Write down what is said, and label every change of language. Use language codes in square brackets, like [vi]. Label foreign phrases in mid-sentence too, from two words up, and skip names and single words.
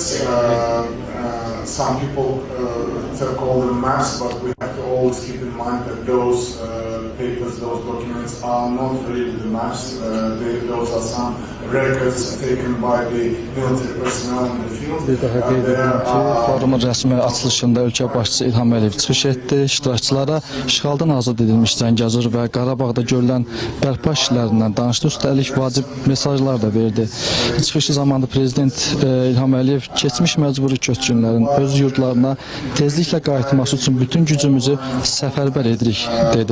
[en] Some people call them maps, but we have to always keep in mind that those papers, those documents are not really the maps. Those are some records taken by the military personnel in the field. [az] Forumun rəsmi açılışında ölkə başçısı İlham Əliyev çıxış etdi. İştirakçılara işğaldan azad edilmiş Zəngəzur və Qarabağda görülən bərpa işlərindən danışdı. Üstəlik vacib mesajlar da verdi. Çıxışı zamanında Prezident İlham Əliyev keçmiş məcburi köçkünlərin öz yurdlarına tezliklə qayıtması üçün bütün gücümüzü səfərbər edirik, dedi.